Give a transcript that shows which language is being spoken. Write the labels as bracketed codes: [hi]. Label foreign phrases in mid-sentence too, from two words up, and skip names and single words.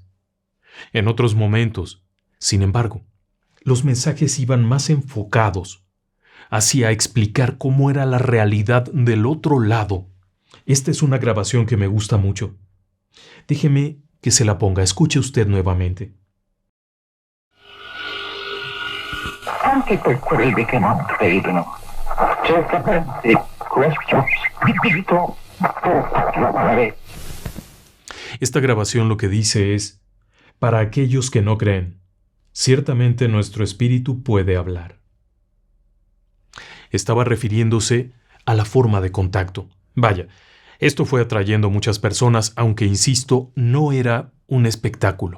[es] En otros momentos, sin embargo, los mensajes iban más enfocados hacia explicar cómo era la realidad del otro lado. Esta es una grabación que me gusta mucho. Déjeme que se la ponga. Escuche usted nuevamente. [it] Anche per quelli che non credono, certamente questo spirito può parlare. [es] Esta grabación lo que dice es: para aquellos que no creen, ciertamente nuestro espíritu puede hablar. Estaba refiriéndose a la forma de contacto. Vaya, esto fue atrayendo muchas personas, aunque, insisto, no era un espectáculo.